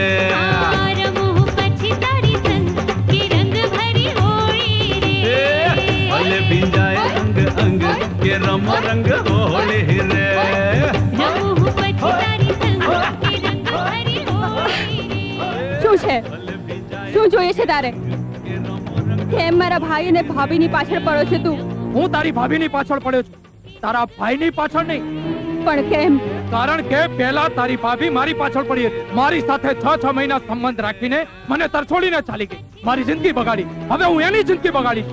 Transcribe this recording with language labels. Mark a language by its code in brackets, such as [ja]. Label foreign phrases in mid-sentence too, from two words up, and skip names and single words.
[gu] રમો હું પછી તારી સંગ કે રંગ ભરી હોળી રે ભલે ભીંજાયે અંગ અંગ કે રમો રંગ હોળી રે રમો હું પછી તારી સંગ કે રંગ ભરી હોળી રે શું છે શું જોઈએ છે તારે કેમ મારા ભાઈ અને ભાભીની પાછળ પડો છે તું હું તારી ભાભીની પાછળ પડ્યો છું તારા ભાઈની પાછળ નહીં પણ કેમ કારણ કે પહેલા તારી ભાભી મારી પાછળ પડી હતી મારી સાથે 6 મહિના સંબંધ રાખીને મને તરછોડીને ચાલી ગઈ મારી જિંદગી બગાડી હવે હું એની જિંદગી બગાડીશ